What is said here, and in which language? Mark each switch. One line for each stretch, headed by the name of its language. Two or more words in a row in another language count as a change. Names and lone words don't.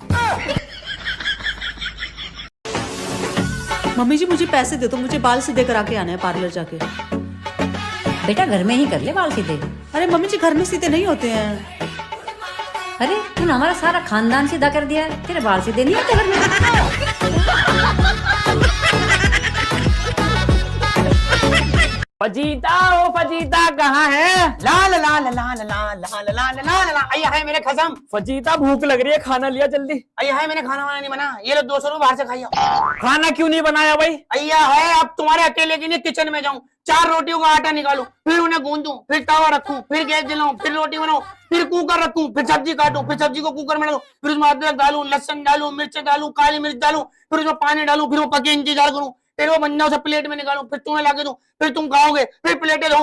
Hindi: मम्मी जी मुझे पैसे दे दो, मुझे बाल सीधे करा के आना है पार्लर जाके। बेटा घर में ही कर ले बाल सीधे। अरे मम्मी जी घर में सीधे नहीं होते हैं। अरे तूने हमारा सारा खानदान सीधा कर दिया है, तेरे बाल सीधे नहीं होते घर में। फजीता ओ फजीता कहाँ है? ला ला ला ला ला ला ला ला ला ला ला। अय्या है मेरे खसम। फजीता भूख लग रही है, खाना लिया जल्दी। अय्या है मैंने खाना वाना नहीं बना, ये लो 200 रुपए बाहर से खाइए। खाना क्यों नहीं बनाया भाई? अय्या है अब तुम्हारे अकेले के लिए किचन में जाऊं, 4 रोटियों का आटा निकालूं, फिर उन्हें गूंदूं, फिर तवा रखूं, फिर गैस जलाऊं, फिर रोटी बनाऊं, फिर कुकर रखूं, फिर सब्जी काटूं, फिर सब्जी को कुकर में डालूं, फिर उसमें अदरक डालूं, लहसुन डालूं, मिर्च डालूं, काली मिर्च डालूं, फिर उसमें पानी डालूं, फिर वो पके इंतजार करूं, फिर वो बन जाओ उसे प्लेट में निकालूं, फिर तुम्हें लाके दूं, फिर तुम खाओगे, फिर प्लेटें धो।